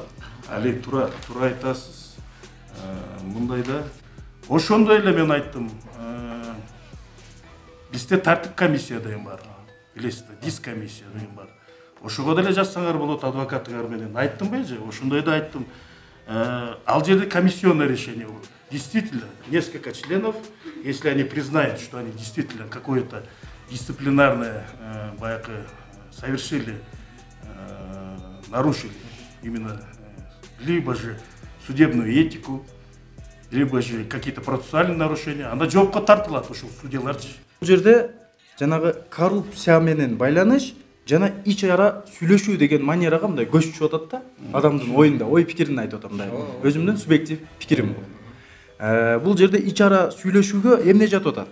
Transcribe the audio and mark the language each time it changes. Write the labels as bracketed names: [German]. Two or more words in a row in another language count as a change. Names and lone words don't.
[Kyrgyz] Али тура айтасыз. Мындай да. Ошондой эле мен айттым. Бизде тартип комиссия деген бар. Билесиз да, дис комиссия деген бар. Ошого деле жазсаңар болот адвокаттар менен. Айттым же, ошондой да айттым. Ал жерде [Russian] комиссионное решение [Kyrgyz] болот. [Russian] Действительно, несколько членов, если они признают, что они действительно какое-то дисциплинарное совершили, нарушили именно либо же судебную этику, либо же какие-то процессуальные нарушения, [Kyrgyz] анда жоопко тартылат ошол судьяларчы. Бул жерде жанагы коррупция менен байланыш жана ич ара сүйлөшүү деген манерага мындай көз түшүп атат да. Адамдын оюнда, ой пикирин айтып атам да. Өзүмдүн субъектив пикирим бул. Бул жерде ич ара сүйлөшүүгө эмне жатып атат?